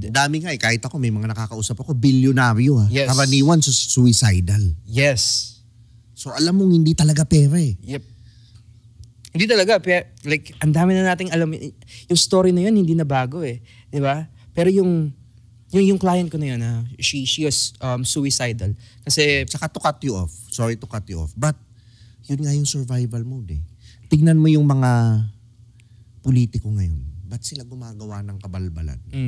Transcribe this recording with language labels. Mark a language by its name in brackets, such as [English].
[Filipino] Dami nga eh, kahit ako may mga nakakausap ako, bilyonaryo ha. [English] Yes. [Filipino] Karaniwan suicidal. [English] yes. [Filipino] So alam mong hindi talaga pera eh. Yep. Hindi talaga. Like, ang dami na nating alam. Yung story na yun, hindi na bago eh. Di ba? Pero yung client ko na yun, [English] she was suicidal. [Filipino] Kasi, Saka [English] to cut you off. Sorry to cut you off. But, [Filipino] yun nga yung [English] survival mode eh. [Filipino] Tignan mo yung mga politiko ngayon. Ba't sila gumagawa ng kabalbalan?